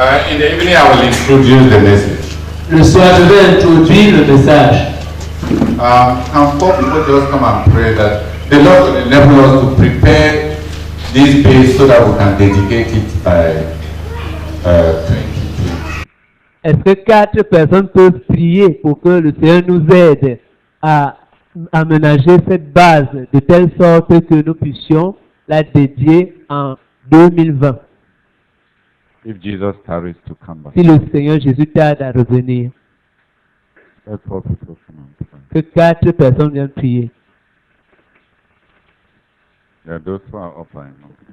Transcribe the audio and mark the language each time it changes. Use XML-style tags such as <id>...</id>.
<en>In the evening, I will introduce the message.</en> <fr>Le soir, je vais introduire le message.</fr> <en>And four people just come and pray that the Lord will enable us to prepare this place so that we can dedicate it by 2020.</en> <fr>Est-ce que 4 personnes peuvent prier pour que le Seigneur nous aide à aménager cette base de telle sorte que nous puissions la dédier en 2020.</fr> <en>If Jesus tarries to come back,</en> <fr>Si le Seigneur Jésus tarde à revenir,</fr> <en>let 4 people come and pray.</en> <fr>que 4 personnes viennent prier.</fr> <en>There are those who are up right now.</en>